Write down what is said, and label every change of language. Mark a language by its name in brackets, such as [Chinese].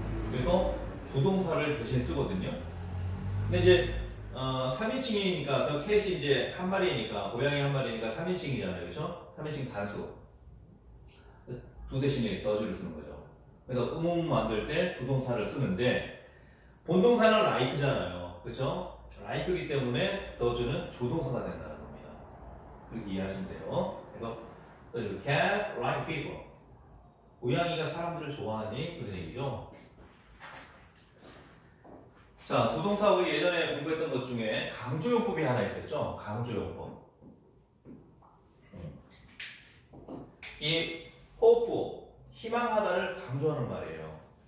[Korean] 그래서 부동사를 대신 쓰거든요. 근데 이제 3인칭이니까 또 캣이 이제 한 마리니까, 고양이 한 마리니까 3인칭이잖아요. 그렇죠? 3인칭 단수. 두 대신에 더즈를 쓰는 거죠. 그래서 의문문 만들 때 부동사를 쓰는데 본동사는 like잖아요. 그렇죠? like이기 때문에 더즈는 조동사가 된다는 겁니다. 그렇게 이해하시면 돼요. 그래서 [English] the cat like people. [Korean] 고양이가 사람들을 좋아하니 그런 얘기죠. 자, 부동사 우리 예전에 공부했던 것 중에 강조용법이 하나 있었죠. 강조용법. 이 hope, 희망하다를 강조하는 말이에요.